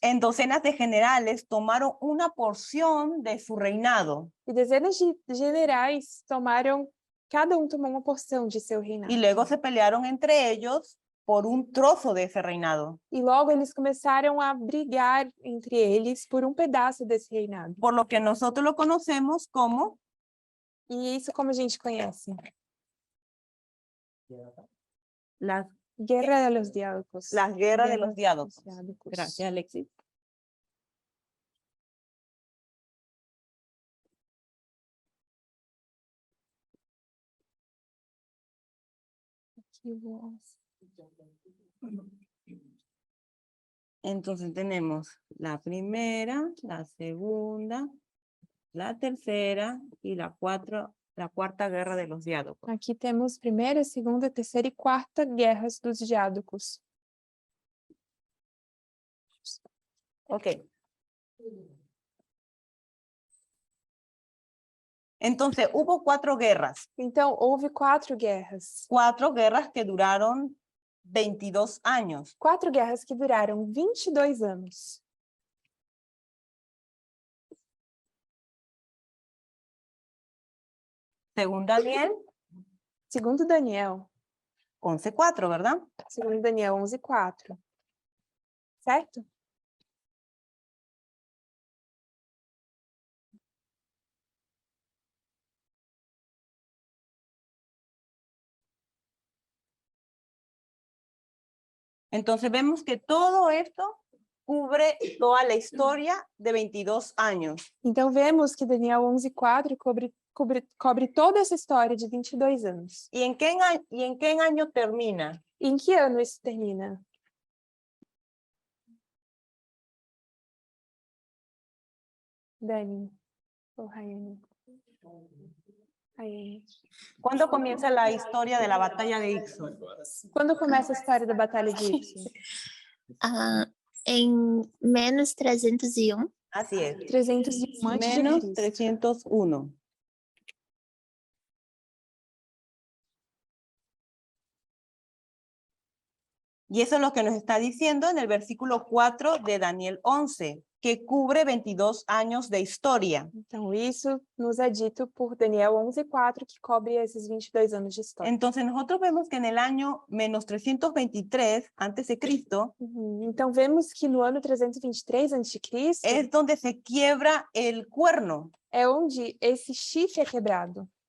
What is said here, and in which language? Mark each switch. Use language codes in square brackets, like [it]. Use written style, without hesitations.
[es] En docenas de generales tomaron una porción de su reinado [pt] E dezenas de generais tomaram, cada um tomou uma porção de seu reinado. [es] y luego se pelearon entre ellos por un trozo de ese reinado. [pt] E logo eles começaram a brigar entre eles por um pedaço desse reinado. [es] Por lo que nosotros lo conocemos como [pt] E isso como a gente conhece? [es] las Guerra de los Diádocos. guerras de los diádocos. Diádocos. Gracias, Alexis. Entonces tenemos la primera, la segunda, la tercera y la cuarta guerra de los diádocos. [pt] Aqui temos primeira, segunda, terceira e quarta guerras dos diádocos. Ok. [es] Entonces hubo 4 guerras. [pt] Então, houve 4 guerras. [es] 4 guerras que duraron 22 años. [pt] 4 guerras que duraram 22 anos. [es] Según Daniel, [pt] Segundo Daniel. [es] 11:4, ¿verdad? [pt] Segundo Daniel 11:4. Certo? [es] Entonces vemos que todo esto cubre toda la historia de 22 años. [pt] Então, vemos que Daniel 11:4 cobre toda essa história de 22 anos. [es] ¿Y en qué año termina? [pt] E em que ano isso termina? Dani. Ou Rayane? Rayane. [es] ¿Cuándo comienza la historia de la batalla de Ixo? [pt] Quando começa a história da Batalha de Ixo? Em menos 301. [es] Así es. 301 antes de [pt] Menos [es] Cristo. [pt] 301. [es] Y eso es lo que nos está diciendo en el versículo 4 de Daniel 11, que cubre 22 años de historia. [pt] Então, isso nos é dito por Daniel 11:4, que cobre esses 22 anos de história. [es] Entonces nosotros vemos que en el año menos 323 antes de Cristo [pt] Então, vemos que no ano 323 a.C., [es] es donde se quiebra el cuerno. [pt] é onde esse chifre é quebrado.